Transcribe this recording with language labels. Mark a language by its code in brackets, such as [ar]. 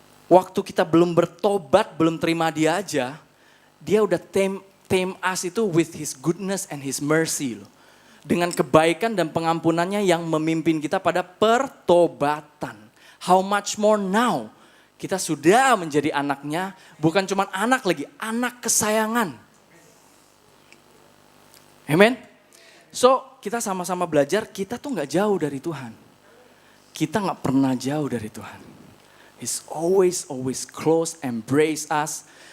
[id] Waktu kita belum bertobat, belum terima dia aja, dia udah [en] tame us [id] itu [en] with his goodness and his mercy [id] loh. Dengan kebaikan dan pengampunannya yang memimpin kita pada pertobatan. [en] How much more now? [id] Kita sudah menjadi anaknya, bukan cuma anak lagi, anak kesayangan. Amen. So kita sama-sama belajar, kita tuh gak jauh dari Tuhan. Kita gak pernah jauh dari Tuhan. [en] He's always close, embrace us.